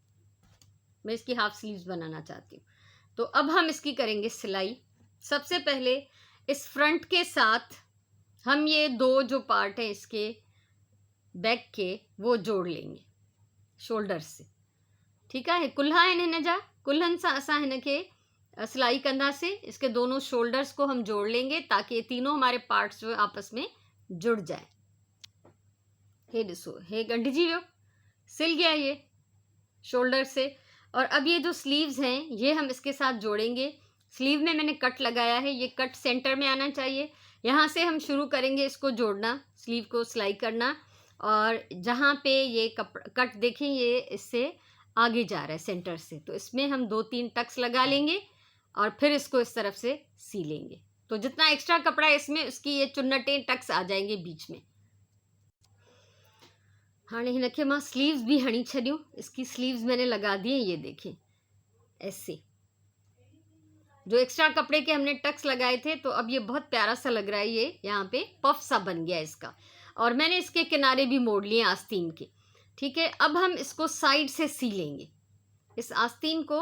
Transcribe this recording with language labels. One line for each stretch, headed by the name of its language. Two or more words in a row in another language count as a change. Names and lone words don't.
Hindi: मैं इसकी
English: half sleeves
Hindi: बनाना चाहती हूँ। तो अब हम इसकी करेंगे सिलाई। सबसे पहले इस फ्रंट के साथ हम ये दो जो पार्ट हैं इसके बैक के, वो जोड़ लेंगे शोल्डर से। ठीक है,
Sindhi: कुल्हा हिन जा, कुल्हन सां असां हिन के सिलाई कंदासीं।
Hindi: इसके दोनों शोल्डर्स को हम जोड़ लेंगे ताकि ये तीनों हमारे पार्ट्स जो आपस में जुड़ जाए।
Sindhi: हे ॾिसो, हे गंढिजी वियो,
Hindi: सिल गया ये शोल्डर से। और अब ये जो स्लीव्स हैं ये हम इसके साथ जोड़ेंगे। स्लीव में मैंने कट लगाया है, ये कट सेंटर में आना चाहिए। यहाँ से हम शुरू करेंगे इसको जोड़ना, स्लीव को सिलाई करना, और जहाँ पे ये कट देखें ये इससे आगे जा रहा है सेंटर से, तो इसमें हम 2-3 टक्स लगा लेंगे और फिर इसको इस तरफ से सी लेंगे। तो जितना एक्स्ट्रा कपड़ा है इसमें उसकी ये चुन्नटें टक्स आ जाएंगे बीच में। हाँ,
Sindhi: हिन खे मां स्लीव्स भी हणी छॾियूं।
Hindi: इसकी स्लीव्स मैंने लगा दी हैं, ये देखें ऐसे। जो एक्स्ट्रा कपड़े के हमने टक्स लगाए थे, तो अब ये बहुत प्यारा सा लग रहा है, ये यहाँ पे पफ सा बन गया इसका। और मैंने इसके किनारे भी मोड़ लिए आस्तीन के। ठीक है, अब हम इसको साइड से सी लेंगे इस आस्तीन को।